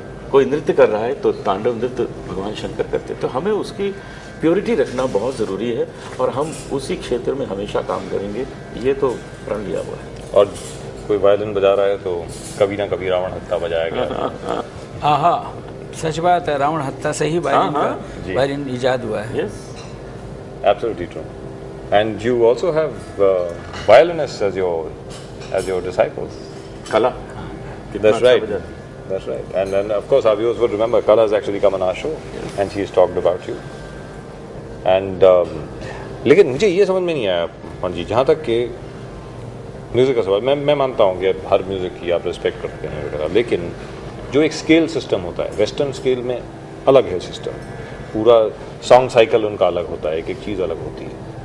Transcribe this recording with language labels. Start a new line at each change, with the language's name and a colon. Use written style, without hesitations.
Hindi: कोई नृत्य कर रहा है तो तांडव नृत्य भगवान शंकर करते। तो हमें उसकी प्योरिटी रखना बहुत ज़रूरी है और हम उसी क्षेत्र में हमेशा काम करेंगे, ये तो प्रण लिया हुआ है। और कोई वायलिन बजा रहा है तो कभी ना कभी रावण हत्ता बजाएगा। आहा, सच बात है, रावण हत्या से ही वायलिन इजाद हुआ है।
English: Yes, Absolutely true. And you also have violinists as your disciples.
Hindi: कला।
English: That's right. That's right. And then of course our viewers would remember Kala has actually come on our show and she has talked about you.
Hindi: And लेकिन मुझे ये समझ में नहीं आया पंडित जी, जहाँ तक कि म्यूज़िक का सवाल, मैं मानता हूँ कि हर म्यूज़िक की आप रिस्पेक्ट करते हैं वगैरह, लेकिन जो एक स्केल सिस्टम होता है, वेस्टर्न स्केल में अलग है सिस्टम, पूरा सॉन्ग साइकिल उनका अलग होता है, एक एक चीज़ अलग होती है।